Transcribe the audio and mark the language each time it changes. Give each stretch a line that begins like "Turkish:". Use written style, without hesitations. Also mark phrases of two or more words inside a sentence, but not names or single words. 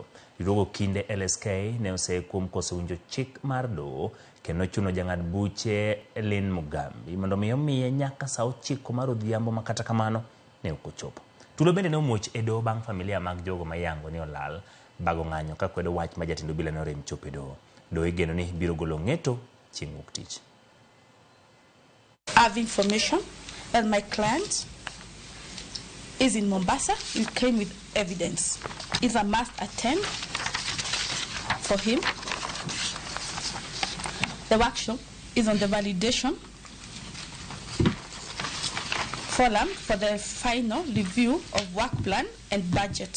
Luo (Kenya and Tanzania): Riwruogo kinde LSK ne osekuom koso winjo chik mar doho kendo chuno jang'ad buche Lynn Mugambi mondo mi omiye nyaka saa 9 mar odhiambo, ma kata kamano ne ok ochopo. Tulo bende ne omuoch e doho bang' familia mag jogo mayango ni olal bago ng'anyo ka kwedo wach ma jatend obila ne orem chopo e doho. Doho igeno ni biro golo ng'eto chieng' wuok tich.
English: I have information that my client is in Mombasa. He came with evidence. If I must attend for him, the workshop is on the validation forum for the final review of work plan and budget.